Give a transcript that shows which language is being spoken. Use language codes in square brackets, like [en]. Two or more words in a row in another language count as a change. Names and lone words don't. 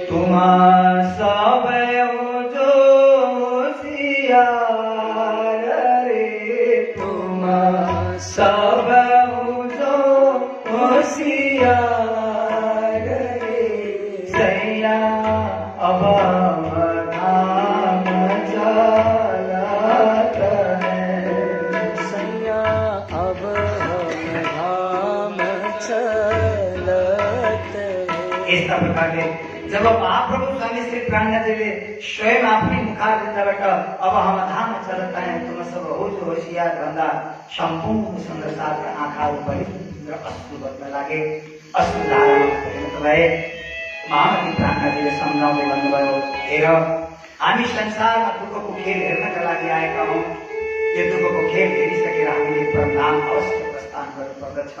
[hi] तुम सब जो होशियार रे, तुम सब जो होशियार रे, सैया अब धाम चलत है, सैया अब हम धाम चलत है। [ne] यस्ता प्रकारले जब महाप्रभु स्वामी श्री प्राणनाथजीले स्वयं आफ्नै मुखारविन्दबाट [hi] अब हम धाम चलत है तुम सब होशियार [ne] भन्दा सम्पूर्ण संसारका आँखाहरू पवित्र अश्रु बग्न लागे, अश्रुधारामा परिणत भए। महामती प्राणनाथजीले सम्झाउँदै भन्नुभयो हेर हामी संसारमा दुःखको खेल हेर्नका लागि आएका हौँ। यो दुःखको खेल हेरिसकेर हामीले परमधाम अवश्य प्रस्थान गर्नुपर्दछ।